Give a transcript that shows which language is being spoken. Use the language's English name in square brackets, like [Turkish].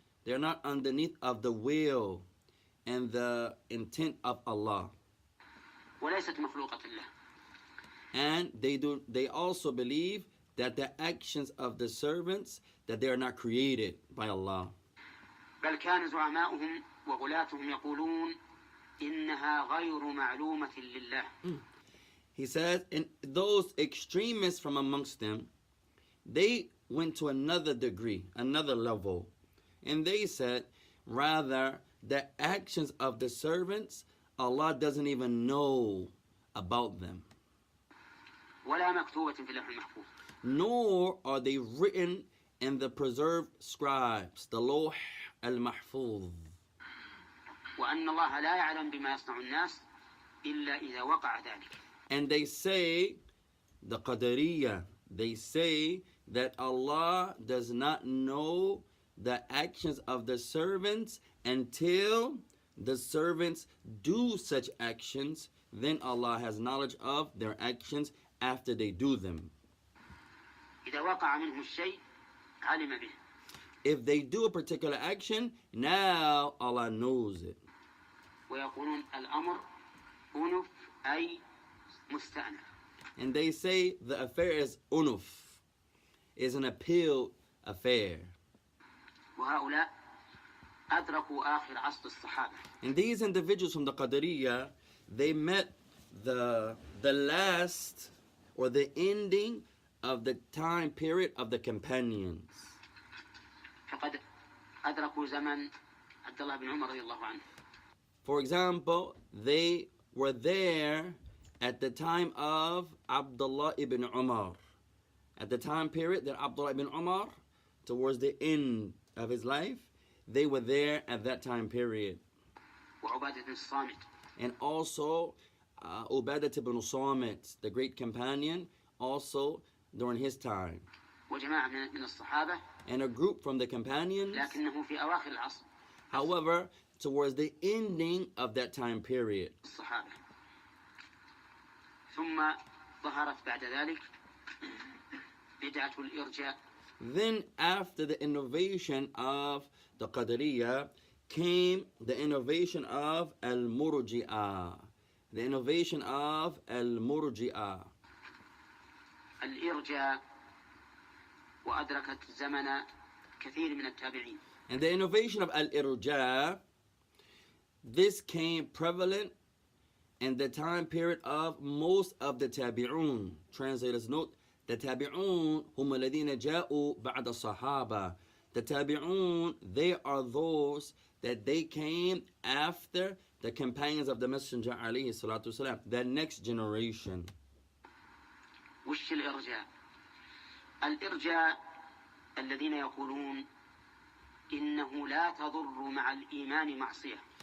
[English] They're not underneath of the will and the intent of Allah. [Arabic] وليست مخلوقة له. [English] And they also believe that the actions of the servants, that they are not created by Allah. [Arabic] بل كان زعماؤهم وغلاتهم يقولون إنها غير معلومة لله. [English] He says, and those extremists from amongst them, they went to another degree, another level, and they said, rather, the actions of the servants, Allah doesn't even know about them. [Arabic] ولا مكتوبة في اللوح المحفوظ. [English] Nor are they written in the preserved scribes, the Lawh al-Mahfuz. [Arabic] وأن الله لا يعلم بما يصنع الناس إلا إذا وقع ذلك. [English] And they say, the Qadariyah, they say that Allah does not know the actions of the servants until the servants do such actions. Then Allah has knowledge of their actions after they do them. [Arabic] إذا وقع منه الشيء علم به. [English] If they do a particular action, now Allah knows it. [Arabic] ويقولون الأمر أنف أي مستأنف. [English] And they say the affair is unuf, is an appeal affair. [Arabic] وهؤلاء أدركوا آخر عصر الصحابة. [English] And these individuals from the Qadariyah, they met the last or the ending of the time period of the companions. [Arabic] فقد أدركوا زمن عبد الله بن عمر رضي الله عنه. [English] For example, they were there at the time of Abdullah ibn Umar. At the time period that Abdullah ibn Umar, towards the end of his life, they were there at that time period. [Arabic] وعبادة الصامت. [English] And also Ubadah ibn Samit, the great companion, also during his time. [Arabic] وجماعة من الصحابة. [English] And a group from the companions. [Arabic] لكنه في أواخر العصر. [English] However, towards the ending of that time period. [Arabic] الصحابة. ثم ظهرت بعد ذلك بدعة الإرجاء. [English] Then after the innovation of the Qadariyah came the innovation of Al-Murji'ah. The innovation of Al-Murji'ah. [Arabic] الإرجاء وأدركت زمن كثير من التابعين. [English] And the innovation of Al-Irja', this came prevalent in the time period of most of the tabi'un. Translators note, the tabi'un [Arabic] hum alladhina ja'u ba'da sahaba. [English] The tabi'un, they are those that they came after the companions of the Messenger alayhi salatu wasalam, the next generation. [Arabic] وش الإرجاء؟ الإرجاء الذين يقولون إنه لا تضر مع الإيمان معصية.